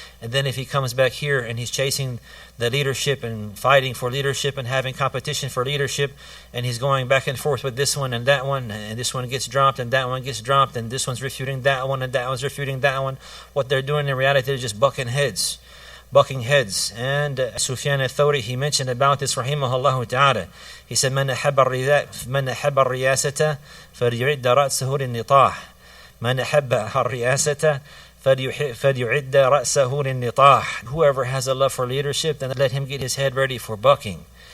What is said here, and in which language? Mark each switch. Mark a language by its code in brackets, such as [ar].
[en] And then if he comes back here and he's chasing the leadership and fighting for leadership and having competition for leadership, and he's going back and forth with this one, and this one gets dropped and that one gets dropped, and this one's refuting that one and that one's refuting that one, what they're doing in reality is just bucking heads. And Sufyan al-Thawri, he mentioned about this, rahimahullah ta'ala. He said, [ar] من أحب الرياسة فليعد رأسه للنطاح. من أحب الرياسة فليعد رأسه للنطاح. [en] Whoever has a love for leadership, then let him get his head ready for bucking.